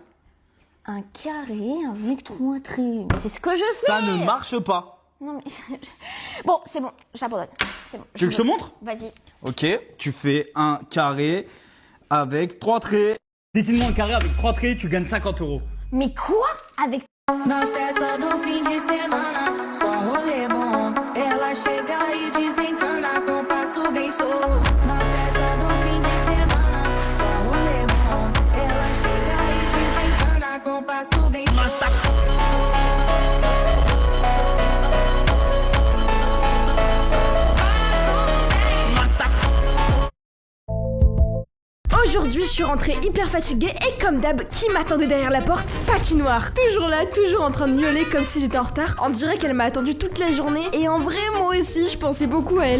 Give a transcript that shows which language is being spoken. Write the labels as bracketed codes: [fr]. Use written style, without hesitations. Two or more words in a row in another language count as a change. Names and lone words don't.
[fr] Un carré avec 3 traits. Mais c'est ce que je fais. Ça ne marche pas. Non mais... Bon, c'est bon, j'abandonne. C'est bon. Tu veux que je te montre? Vas-y. Ok, tu fais un carré avec 3 traits. Dessine-moi un carré avec 3 traits, tu gagnes 50 euros. Mais quoi? Avec... [pt] Na festa do fim de semana, só rolê bom. Ela chega e desencana com passo bem solto. Na festa do fim de semana, só rolê bom. Ela chega e desencana com passo bem solto. [fr] Aujourd'hui, je suis rentrée hyper fatiguée et comme d'hab, qui m'attendait derrière la porte? Patinoire. Toujours là, toujours en train de miauler comme si j'étais en retard. On dirait qu'elle m'a attendu toute la journée et en vrai, moi aussi, je pensais beaucoup à elle.